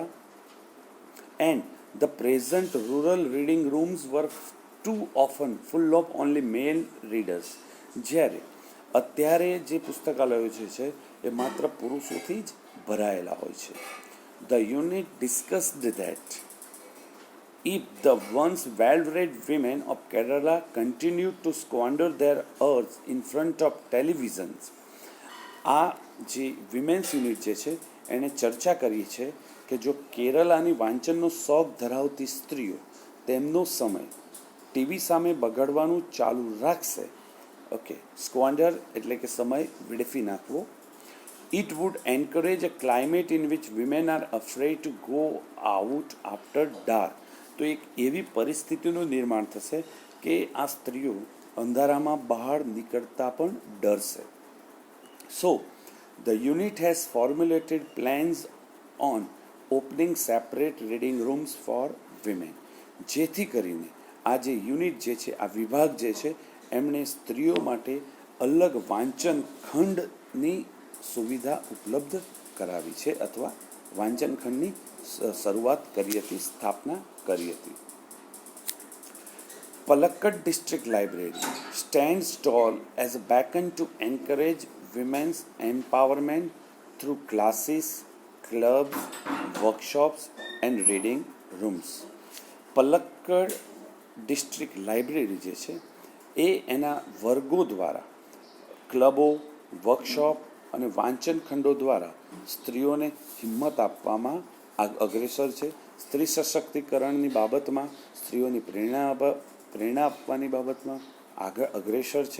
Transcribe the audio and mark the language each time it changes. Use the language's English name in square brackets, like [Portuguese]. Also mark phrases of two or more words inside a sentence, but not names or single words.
[English] and the present rural reading rooms were too often full of only male readers. [Gujarati] જ્યારે અત્યારે જે પુસ્તકાલયો છે એ માત્ર પુરુષોથી જ ભરાયેલા હોય છે. [English] the unit discussed that if the once well-read women of Kerala continued to squander their earth in front of televisions, [Gujarati] આ જે [English] women's unit [Gujarati] જે છે એણે ચર્ચા કરી છે કે જો કેરલાની વાંચનનો શોખ ધરાવતી સ્ત્રીઓ તેમનો સમય ટીવી સામે બગાડવાનું ચાલુ રાખશે, ઓકે, સ્ક્વાન્ડર એટલે કે સમય વેડફી નાખવો, [English] it would encourage a climate in which women are afraid to go out after dark. [Gujarati] તો એક એવી પરિસ્થિતિનું નિર્માણ થશે કે આ સ્ત્રીઓ અંધારામાં બહાર નીકળતા પણ ડરશે. [English] so the unit has formulated plans on opening separate reading rooms for women. [Gujarati] જેથી કરીને આ જે યુનિટ જે છે, આ વિભાગ જે છે, એમણે સ્ત્રીઓ માટે અલગ વાંચન ખંડની સુવિધા ઉપલબ્ધ કરાવી છે અથવા વાંચન ખંડની શરૂઆત કરી હતી, સ્થાપના કરી હતી. [English] Palakkad District Library stands tall as a beacon to encourage women's empowerment through classes, clubs, workshops and reading rooms. [Gujarati] પલક્કડ ડિસ્ટ્રિક્ટ લાઇબ્રેરી જે છે એ એના વર્ગો દ્વારા, ક્લબો, વર્કશોપ અને વાંચન ખંડો દ્વારા સ્ત્રીઓને હિંમત આપવામાં અગ્રેસર છે. સ્ત્રી સશક્તિકરણની બાબતમાં, સ્ત્રીઓની પ્રેરણા આપવાની બાબતમાં આગળ અગ્રેસર છે.